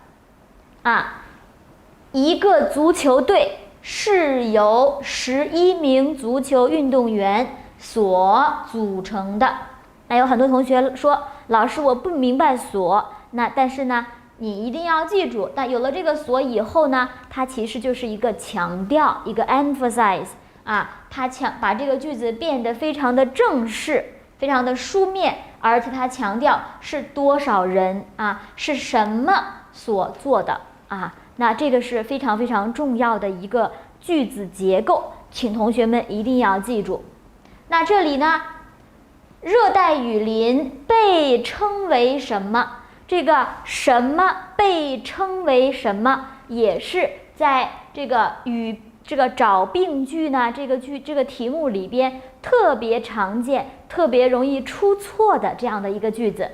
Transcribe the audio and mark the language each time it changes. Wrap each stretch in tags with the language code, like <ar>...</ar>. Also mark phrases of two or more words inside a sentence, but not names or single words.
<zh>一個足球隊是由11名足球運動員所組成的。那有很多同學說，老師我不明白所，但是呢你一定要記住，但有了這個所以後呢，它其實就是一個強調，一個 emphasize 它把這個句子變得非常的正式，非常的書面，而且它強調是多少人是什麼所做的那這個是非常非常重要的一個句子結構，請同學們一定要記住。那這裡呢，熱帶雨林被稱為什麼？這個什麼被稱為什麼，也是在這個找病句呢這個題目裡邊特別常見、特別容易出錯的這樣的一個句子。</zh>